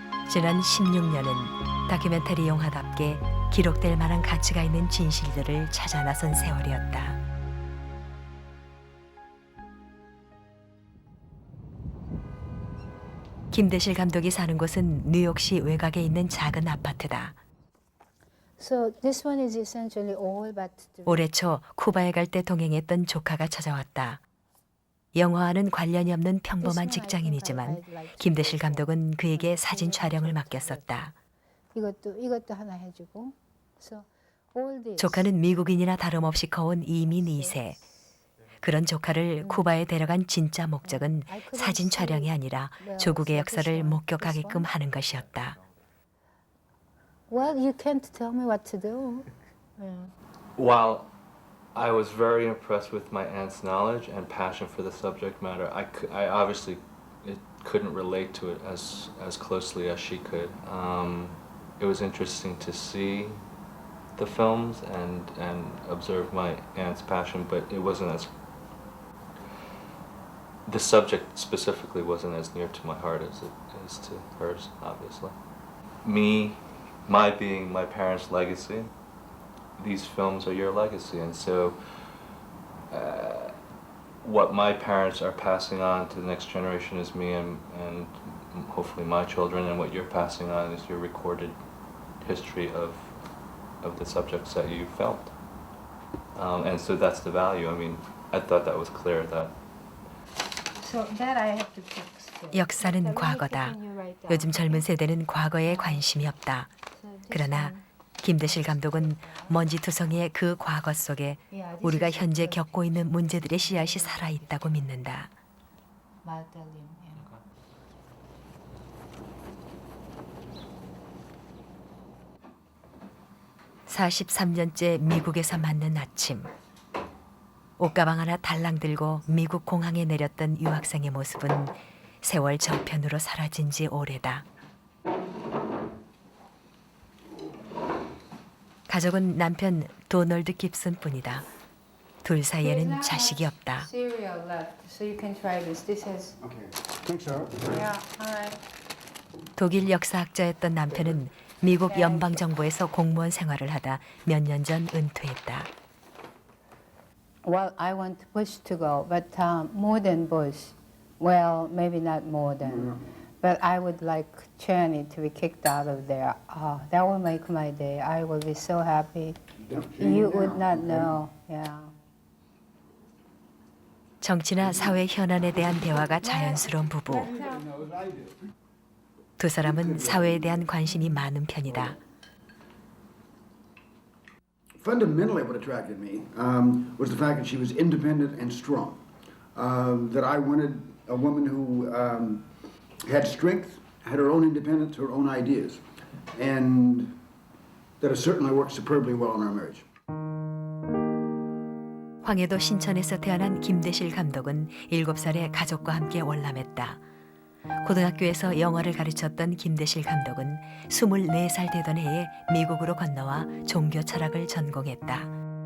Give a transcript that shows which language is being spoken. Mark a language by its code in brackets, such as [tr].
[ko] 지난 16년은 다큐멘터리 영화답게 기록될 만한 가치가 있는 진실들을 찾아 나선 세월이었다. 김대실 감독이 사는 곳은 뉴욕시 외곽에 있는 작은 아파트다. [en] So this one is essentially all about the [ko] 올해 초 쿠바에 갈 때 동행했던 조카가 찾아왔다. 영화와는 관련이 없는 평범한 직장인이지만 김대실 감독은 그에게 사진 촬영을 맡겼었다. 이것도 하나 해주고. [en] So all this. [ko] 조카는 미국인이나 다름없이 커온 이민 2세. 그런 조카를 쿠바에 데려간 진짜 목적은 사진 촬영이 아니라 조국의 역사를 목격하게끔 하는 것이었다. [en] Well, you can't tell me what to do. While I was very impressed with my aunt's knowledge and passion for the subject matter, I obviously couldn't relate to it as closely as she could. It was interesting to see the films and observe my aunt's passion, but it wasn't as the subject specifically wasn't as near to my heart as it is to hers, obviously. My being my parents' legacy, these films are your legacy, and so what my parents are passing on to the next generation is me and hopefully my children, and what you're passing on is your recorded history of the subjects that you filmed. And so that's the value. I mean, I thought that was clear that So that I have to fix. [ko] 역사는 과거다. 요즘 젊은 세대는 과거에 관심이 없다. 그러나 김대실 감독은 먼지투성이의 그 과거 속에 우리가 현재 겪고 있는 문제들의 씨앗이 살아있다고 믿는다. 43년째 미국에서 맞는 아침. 옷가방 하나 달랑 들고 미국 공항에 내렸던 유학생의 모습은 세월 저편으로 사라진 지 오래다. 가족은 남편 도널드 깁슨 뿐이다. 둘 사이에는 자식이 없다. [en] Cereal left, so you can try this. This has. Okay. Think so. Yeah, alright. [ko] 독일 역사학자였던 남편은 미국 연방정부에서 공무원 생활을 하다 몇 년 전 은퇴했다. [en] Well, I want Bush to go, but more than Bush. Well, maybe not more than. But I would like Cheney to be kicked out of there. Oh, that will make my day. I will be so happy. You would not know. Yeah. [ko] 정치나 사회 현안에 대한 대화가 자연스러운 부부. 두 사람은 사회에 대한 관심이 많은 편이다. [en] Fundamentally, what attracted me was the fact that she was independent and strong. That I wanted a woman who had strength, had her own independence, her own ideas, and that has certainly worked superbly well in our marriage. [ko] 황해도 신천에서 태어난 김대실 감독은 7살에 가족과 함께 월남했다. 고등학교에서 영어를 가르쳤던 김대실 감독은 24살 되던 해에 미국으로 건너와 종교 철학을 전공했다.